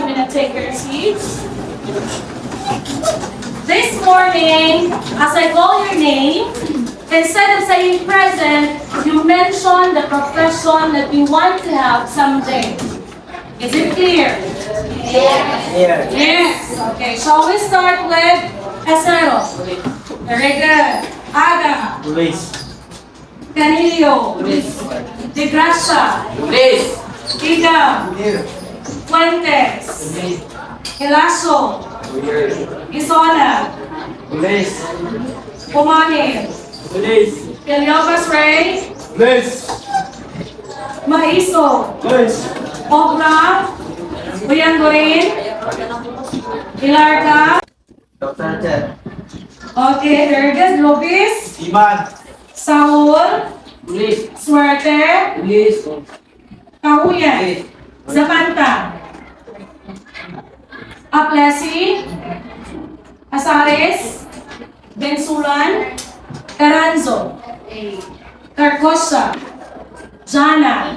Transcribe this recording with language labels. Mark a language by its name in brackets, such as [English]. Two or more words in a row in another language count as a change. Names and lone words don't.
[English] You're gonna take your seats. This morning, as I call your name, instead of saying present, you mention the profession that you want to have someday. Is it clear? Yes. Yes. Okay. Shall we start with Esero? Very good. Aga. Police. Canillo. De Gracia. Police. Ida. Fuentes. Elaso. Isona. Police. Pumani. Police. Eliobas Ray. Police. Maiso. Police. Ogra. Uyangorin. Ilarka. Dr. Chen. Okay, very good. Lopez. Iman. Saul. Police. Suerte. Police. Kahuyan. Zapanta. Aplesi. Asares. Bensulan. Caranzo. Carcosa. Jana.